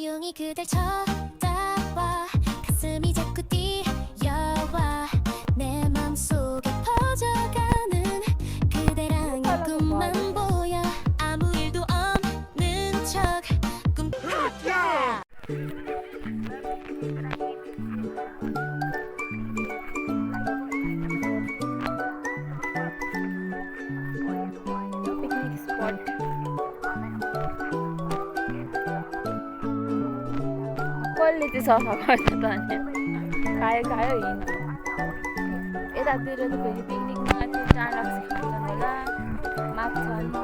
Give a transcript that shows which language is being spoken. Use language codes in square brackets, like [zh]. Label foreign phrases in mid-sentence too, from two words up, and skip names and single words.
[ko] 천천히 그댈 쳐다봐 가슴이 자꾸 뛰어와 내 맘속에 퍼져가는 그대랑의 꿈만 보여 아무 일도 없는 척 꿈 [en] picnic spot [ne] कसले चाहिँ सफा गर्छ त अनि खायो खायो हिँड्छ यतातिर त फेरि पिकनिकमा त्यो चाड लाग्छ खान्छन् होला माग्छन्